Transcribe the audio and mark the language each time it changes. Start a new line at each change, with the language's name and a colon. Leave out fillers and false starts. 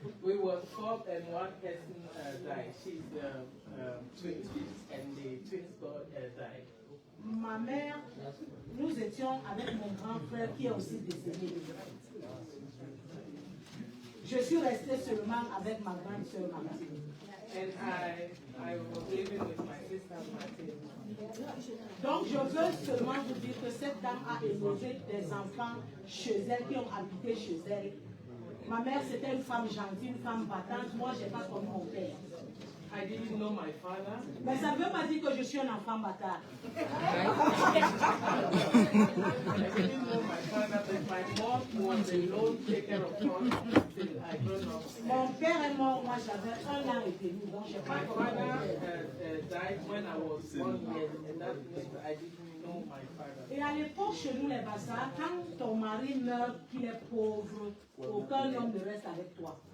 English: We were 4 and one person died. She's twin and the twins died.
French: Ma mère, nous étions avec mon grand frère qui est aussi décédé. Je suis restée seulement avec ma grande soeur Mathilde.
English: And I was living with my sister Mathilde.
French: Donc je veux seulement vous dire que cette dame a élevé des enfants chez elle, qui ont habité chez elle. Ma mère c'était une femme gentille, une femme battante. Moi je n'ai pas comme mon père.
English: I didn't know my father.
French: Mais ça ne veut pas dire que je suis un enfant bâtard.
English: I didn't know my father, but my mom was alone, take care of us till I grew up.
French: Mon père est mort, moi j'avais 1 an et demi, donc je n'ai pas
English: My
French: comment
English: father died when I was 1 year, and that means I didn't know my father.
French: Et à l'époque, chez nous les Bassas, quand ton mari meurt, qu'il est pauvre, aucun homme ne reste avec toi.